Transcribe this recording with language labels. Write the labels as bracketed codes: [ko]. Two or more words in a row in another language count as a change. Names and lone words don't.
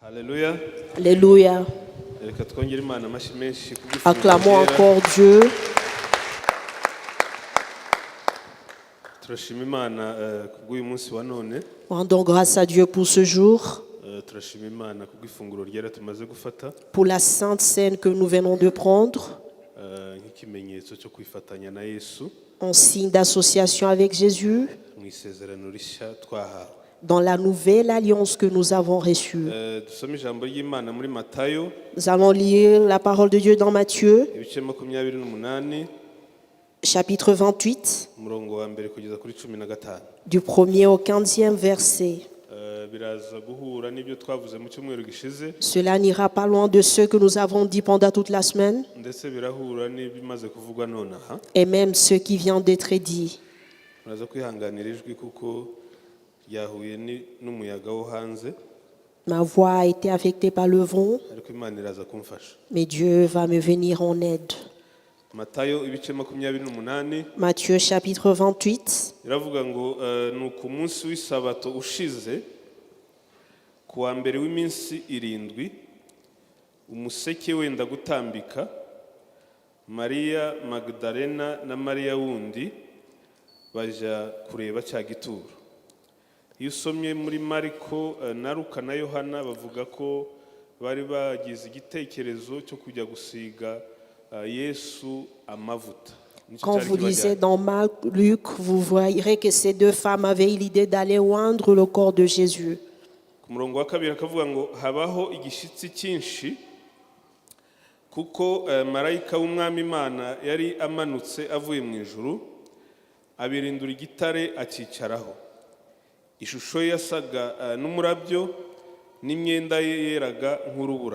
[fr] Alléluia. Alléluia. [rw] Reka twongere Imana amashyi menshi [fr] Acclamons encore Dieu. [rw] Turashima Imana kubw'uyu munsi wa none. [fr] Rendons grâce à Dieu pour ce jour, [rw] Turashima Imana kubw'ifunguro ryera tumaze gufata [fr] pour la sainte scène que nous venons de prendre, [rw] nk'ikimenyetso cyo kwifatanya na Yesu [fr] en signe d'association avec Jésus, [rw] mu isezerano rishya twahawe. [fr] dans la nouvelle alliance que nous avons reçue. [rw] Dusome ijambo ry'Imana muri Matayo [fr] Nous allons lire la parole de Dieu dans Matthieu, [rw] ibice 28 [fr] chapitre 28, [rw] umurongo wa mbere kugeza kuri 15. [fr] du 1er au 15e verset. [rw] Biraza guhura n'ibyo twavuze mu cyumweru gishize [fr] Cela n'ira pas loin de ce que nous avons dit pendant toute la semaine, [rw] ndetse birahura n'ibimaze kuvugwa nonaha. [fr] et même ce qui vient d'être dit. [rw] Muraza kwihanganira ijwi kuko ryahuye n'umuyaga wo hanze, [fr] Ma voix a été affectée par le vent, [rw] ariko Imana iraza kumfasha. [fr] mais Dieu va me venir en aide. [rw] Matayo ibice 28 [fr] Matthieu chapitre 28. [rw] iravuga ngo ni ku munsi w'isabato ushize ku wa mbere w'iminsi 7 umuseke wenda gutambika, Mariya Magdalena na Mariya wundi baja kureba cya gituro. Iyo usomye muri Mariko na Luka na Yohana bavuga ko bari bagize igitekerezo cyo kujya gusiga Yesu amavuta. [fr] Quand vous lisez dans Marc, Luc, vous verrez que ces deux femmes avaient l'idée d'aller oindre le corps de Jésus. [rw] Ku murongo wa kabiri akavuga ngo habaho igishitsi cyinshi kuko marayika w'umwami Imana yari amanutse avuye mu ijuru abirindura igitare akicaraho. Ishusho yasaga n'umurabyo n'imyenda ye yeraga nk'urubura.